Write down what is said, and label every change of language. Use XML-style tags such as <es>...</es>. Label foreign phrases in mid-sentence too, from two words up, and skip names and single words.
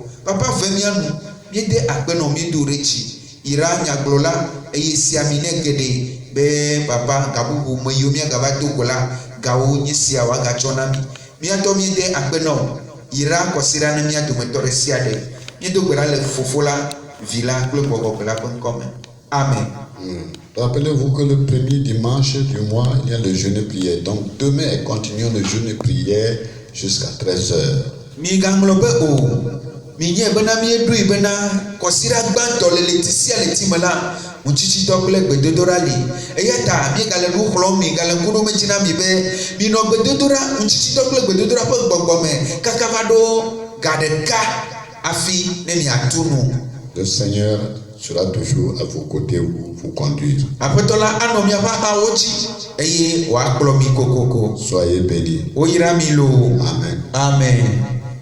<ee>Papa ve míanu míede akpenɔ míedo ɖe dzi yra nyagblɔla eye sia mi ne geɖe be papa gabubu me yiwo míagava do go la gawo nye sia woagatsɔ na mi. Míatɔ míede akpenɔ yra kɔsiɖa ne mía dometɔ ɖe sia ɖe. Míedo gbe ɖa le fofo la, vi la kple gbɔgbɔ la ƒe ŋkɔ me. Amen.</ee> <fr>Rappelez-vous que le premier dimanche du mois, il y a le jeûne et prière. Donc demain, continuons le jeûne et prière jusqu'à 13h.</fr> <ee>Mi gaŋlɔ be o, mi nye bena míeɖoe bena kɔsiɖa gbãtɔ le leti sia leti me la ŋutsitsitɔ kple gbedodoɖa li. Eya ta míegale nu xlɔm mi gale ŋku ɖom edzi na mi be minɔ gbedodoɖa ŋutsitsitɔ kple gbedodoɖa ƒe gbɔgbɔ me kaka va ɖo ga ɖeka afi ne miatu nu.</ee> <fr>Le Seigneur sera toujours à vos côtés pour vous conduire.</fr> <ee>Aƒetɔ la anɔ miaƒe axawo dzi eye wòakplɔ mi kokoko.</ee> <fr>Soyez bénis.</fr> <ee>Woyra mi loo. Amen. Amen.</ee>